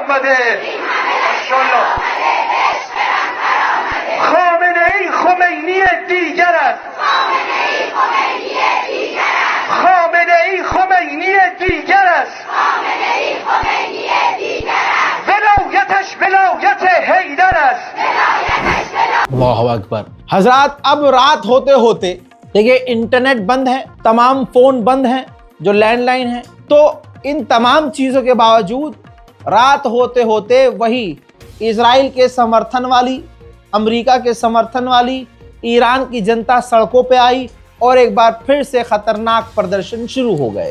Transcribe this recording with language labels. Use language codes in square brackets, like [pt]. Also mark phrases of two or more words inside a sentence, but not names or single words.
[fa] माशाअल्लाह خامنه‌ای خمینی دیگر است خامنه‌ای خمینی دیگر است ولایتش ولایت حیدر است [ar] الله أكبر. [hi] हजरात, अब रात होते होते देखिए इंटरनेट बंद है, तमाम फोन बंद हैं जो लैंडलाइन है, तो इन तमाम चीजों के बावजूद रात होते होते वही इजराइल के समर्थन वाली, अमेरिका के समर्थन वाली ईरान की जनता सड़कों पे आई और एक बार फिर से खतरनाक प्रदर्शन शुरू हो गए।